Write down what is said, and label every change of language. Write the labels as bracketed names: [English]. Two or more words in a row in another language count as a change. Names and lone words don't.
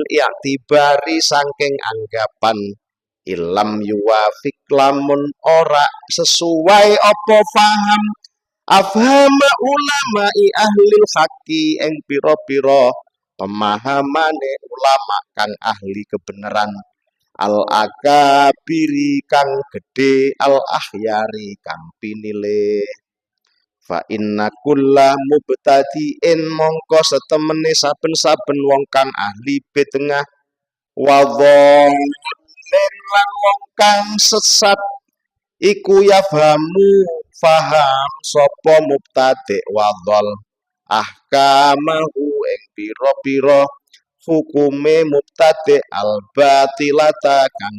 [Javanese] i'tibari sangking anggapan [Arabic] إن لم يوافق [Javanese] lamun ora sesuai apa faham [Arabic] أفهام علماء أهل الحق [Javanese] ing pira-pira pemahamane ulama kang ahli kebenaran [Arabic] الأكابر [Javanese] kang gede [Arabic] الأخيار [Javanese] kang pinile. [Arabic] فإن كل مبتدع [Javanese] mongko setemene saben-saben wong kang ahli bid'ah [Arabic] وضال [Javanese] lan wong kang sesat iku yafhamu faham sapa mubtadi' [Arabic] وضال أحكامه [Javanese] ing pira-pira hukume mubtadi' [Arabic] الباطلة [Javanese] kang